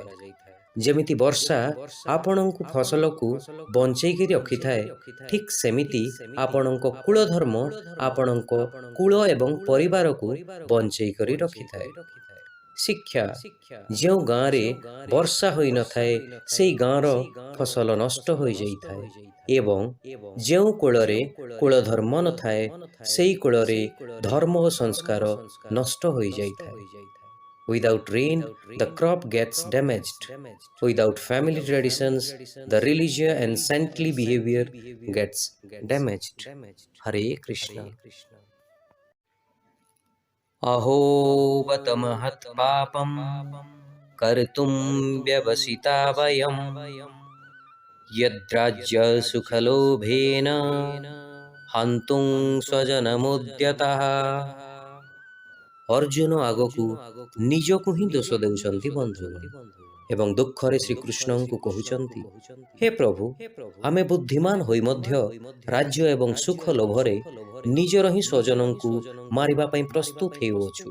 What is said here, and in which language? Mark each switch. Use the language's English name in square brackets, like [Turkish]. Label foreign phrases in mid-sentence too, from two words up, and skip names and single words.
[Odia] ଯେମିତି ବର୍ଷା ଆପଣଙ୍କୁ ଫସଲକୁ ବଞ୍ଚେଇକି ରଖିଥାଏ, ଠିକ୍ ସେମିତି ଆପଣଙ୍କ କୁଳ ଧର୍ମ ଆପଣଙ୍କ କୁଳ ଏବଂ ପରିବାରକୁ ବଞ୍ଚେଇ କରି ରଖିଥାଏ। ଶିକ୍ଷା ଯେଉଁ ଗାଁରେ ବର୍ଷା ହୋଇନଥାଏ ସେହି ଗାଁର ଫସଲ ନଷ୍ଟ ହୋଇଯାଇଥାଏ ଏବଂ ଯେଉଁ କୂଳରେ କୁଳ ଧର୍ମ ନଥାଏ ସେହି କୂଳରେ ଧର୍ମ ଓ ସଂସ୍କାର ନଷ୍ଟ ହୋଇଯାଇଥାଏ। [English] Without rain, the crop gets damaged. Without family traditions, the religious and saintly behavior gets damaged. Hare Krishna. [Sanskrit] अहो बत महत् पापं कर्तुं व्यवसिता वयं यद्राज्य सुखलोभेन हन्तुं स्वजनमुद्यतः। [Odia] ଅର୍ଜୁନ ଆଗକୁ ନିଜକୁ ହିଁ ଦୋଷ ଦେଉଛନ୍ତି ବନ୍ଧୁଗଣ ଏବଂ ଦୁଃଖରେ ଶ୍ରୀକୃଷ୍ଣଙ୍କୁ କହୁଛନ୍ତି, ହେ ପ୍ରଭୁ, ଆମେ ବୁଦ୍ଧିମାନ ହୋଇ ମଧ୍ୟ ରାଜ୍ୟ ଏବଂ ସୁଖ ଲୋଭରେ ନିଜର ହିଁ ସ୍ୱଜନଙ୍କୁ ମାରିବା ପାଇଁ ପ୍ରସ୍ତୁତ ହେଉଅଛୁ।